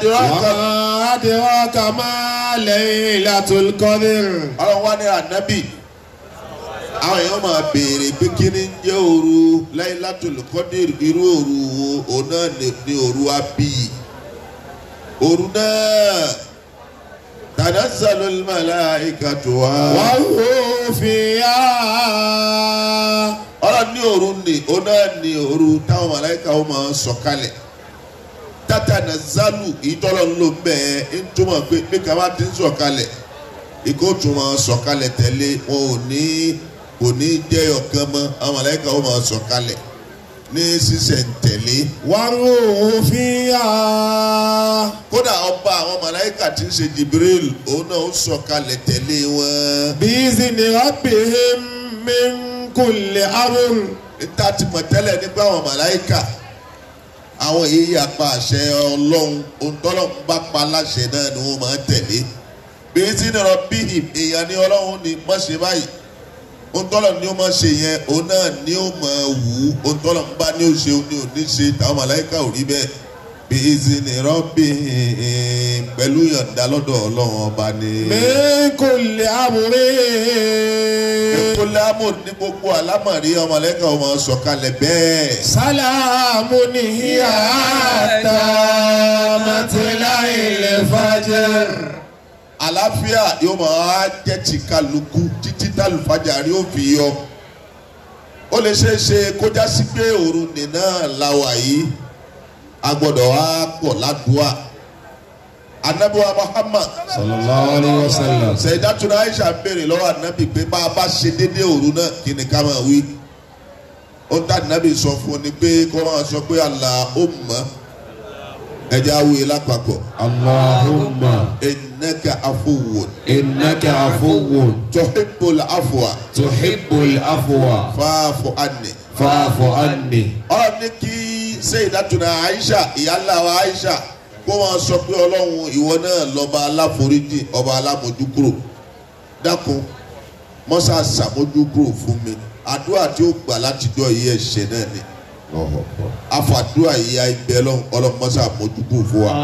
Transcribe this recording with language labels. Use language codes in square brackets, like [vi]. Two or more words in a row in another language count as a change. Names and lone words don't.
[ar] أدراك ما ليلة القدر. [yo] Ọlọ́run wá ní ànábì àwọn èèyàn máa béèrè pé kí ni jẹ́ òru Laylatul Qadr irú òru wo òun náà ní òru abiyì òru náà [ar] تنزل الملائكة و الروح فيها. [yo] Ọlọ́run ní òru ni òun náà ní òru táwọn màláíkà ó máa sọ̀kalẹ̀ tatanazzalu ìtọ́lọ́ ló ń bẹ̀ ẹ́ ń túmọ̀ pé bí kàwá ti ń sọ̀kalẹ̀ ìkóòtù máa sọ̀kalẹ̀ tẹ̀lé wọn ò ní kò ní jẹ́ ọ̀kan mọ́ àwọn màláíkà ó máa sọ̀kalẹ̀ ní sísẹ̀ntẹ̀lé. [ar] والروح فيها. [yo] kódà ọba àwọn màláíkà tí ń ṣe Jibril òun náà ó sọ̀kalẹ̀ tẹ̀lé wọn. [ar] بإذن ربهم من كل أمر. [yo] níta ti mọ̀ tẹ́lẹ̀ nípa àwọn màláíkà àwọn èyí apá àṣẹ Ọlọ́run ohun tọ́lọ́run bá pa láṣẹ náà ni wọ́n máa tẹ̀lé. [ar] بإذن ربهم [yo] èèyàn ní Ọlọ́run ní má ṣe báyìí ohun tọ́lọ̀ ní ó máa ṣe yẹn òun náà ní ó máa wù ú ohun tọ́lọ̀ ń bá ní ó ṣe òun ní ò ní ṣe táwọn màláíkà ò rí bẹ́ẹ̀ bí [ar] إذن ربهم [yo] pẹ̀lú yọ̀ǹda lọ́dọ̀ Ọlọ́run ọba ni. [ar] من كل أمر. من كل أمر [yo] ní gbogbo àlámọ̀rí ọmọ màláíkà ó máa sọ̀kalẹ̀ bẹ́ẹ̀. [ar] سلام هي حتى مطلع الفجر. [yo] àlàáfíà yóò máa jẹ́ ti kálukú títí tálùfájàrí ó fi yọ. ó lè ṣeé ṣe kó já sí pé òru nìna làwà yìí a gbọ́dọ̀ wá pọ̀ ládùúà. Ànábì wa Muhammad [ar] صلى الله عليه وسلم. [yo] Sayyidatuna Aisha béèrè lọ́wọ́ ànábì pé bá a bá ṣe déédéé òru náà kí ni ká máa wí. ó ń tà ànábì sọ fún ni pé kó máa sọ pé Allahumma ẹja awuye lápapọ̀. [ar] اللهم إنك عفو. إنك عفو. تحب العفو. تحب العفو. فاعف عني. فاعف عني. [yo] ọ̀rọ̀ ní kí Sayyidatuna Aisha ìyálà wa Aisha kó wọn sọ pé Ọlọ́run ìwọ náà lọ́ba aláforíjì ọba alámójúkúrò dákun mọ́sá sàmójúkúrò fún mi àdúrà tí ó gbà látijọ́ yìí ẹ̀ṣẹ̀ náà ni afàdúrà yìí àìbẹ̀ Ọlọ́run mọ́sá mójúkúrò fún wa.